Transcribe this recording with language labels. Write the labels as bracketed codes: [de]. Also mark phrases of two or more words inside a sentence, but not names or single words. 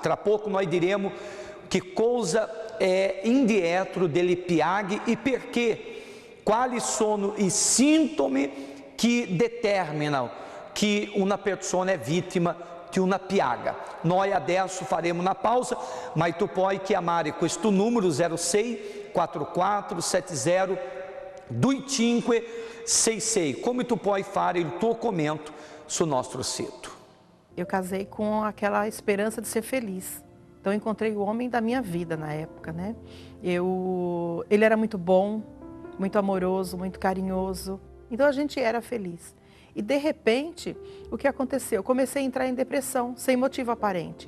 [it] Tra poco noi diremo che cosa è indietro delle piaghe e perché, quali sono i sintomi che determinano che una persona è vittima di una piaga. Noi adesso faremo una pausa, ma tu puoi chiamare questo numero 06 44 70 2566. Como tu puoi fare il tuo commento sul nostro sito. [pt] Eu casei com aquela esperança de ser feliz. Então eu encontrei o homem da minha vida na época, né? Ele era muito bom, muito amoroso, muito carinhoso. Então a gente era feliz. E de repente, o que aconteceu? Eu comecei a entrar em depressão, sem motivo aparente.